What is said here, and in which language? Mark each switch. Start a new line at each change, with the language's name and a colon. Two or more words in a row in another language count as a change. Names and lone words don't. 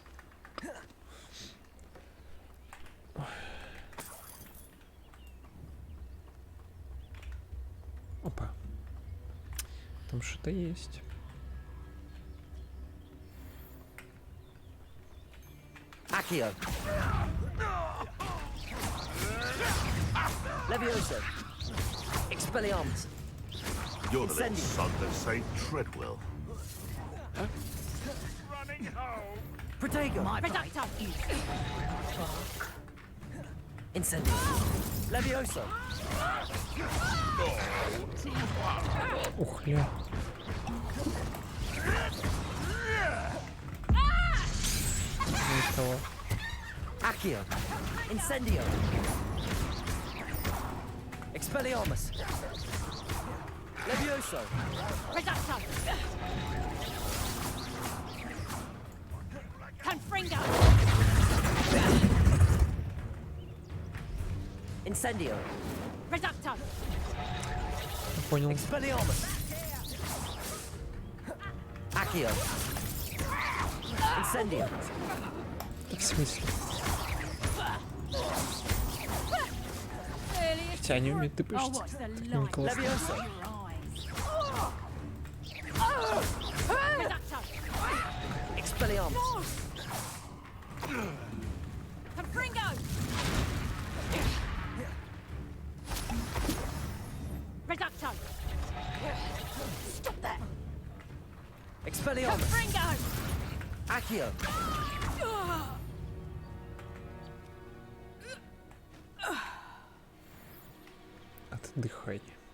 Russian: Опа. Там что-то есть.
Latin: Accio. Levioso. Expelliarmus.
English: You're the little
Latin: Incendio.
English: son that saved Treadwell.
Latin: Protego. Reducto. Incendio. Levioso.
Russian: Ух, ля. Не того.
Latin: Accio. Incendio. Expelliarmus. Levioso. Reducto. Confringo. Incendio. Reducto.
Russian: Понял.
Latin: Expelliarmus. Accio. Incendio.
Russian: В смысле?
English: Really?
Russian: Хотя они умеют
English: Oh,
Russian: тпшить.
English: what's the
Russian: Такими
English: light?
Russian: классными.
Latin: Levioso. Reducto. Expelliarmus. Confringo. Reducto.
English: Stop that.
Latin: Expelliarmus. Confringo. Accio.
Russian: Отдыхай.